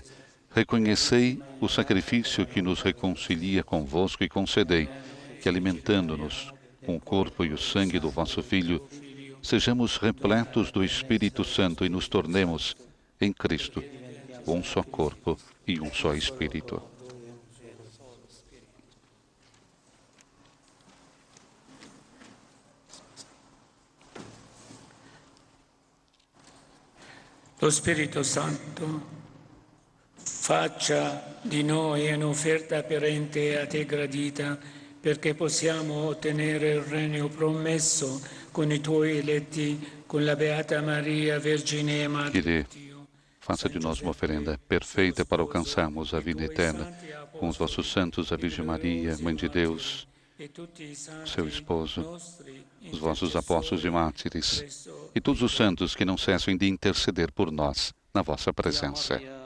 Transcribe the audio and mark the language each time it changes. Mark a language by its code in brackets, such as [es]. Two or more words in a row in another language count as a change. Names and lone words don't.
[pt] Reconhecei o sacrifício que nos reconcilia convosco e concedei que, alimentando-nos com o corpo e o sangue do vosso Filho, sejamos repletos do Espírito Santo e nos tornemos, em Cristo, um só corpo e um só Espírito. [it] Lo Spirito Santo faccia di noi un'offerta perente a te gradita, perché possiamo ottenere il regno promesso con i tuoi eletti, con la Beata Maria, Vergine e Madre di Dio. [pt] Faça de nós uma oferenda perfeita para alcançarmos a vida eterna, com os vossos santos, a Virgem Maria, Mãe de Deus, seu esposo, os vossos apóstolos e mártires, e todos os santos que não cessam de interceder por nós na vossa presença.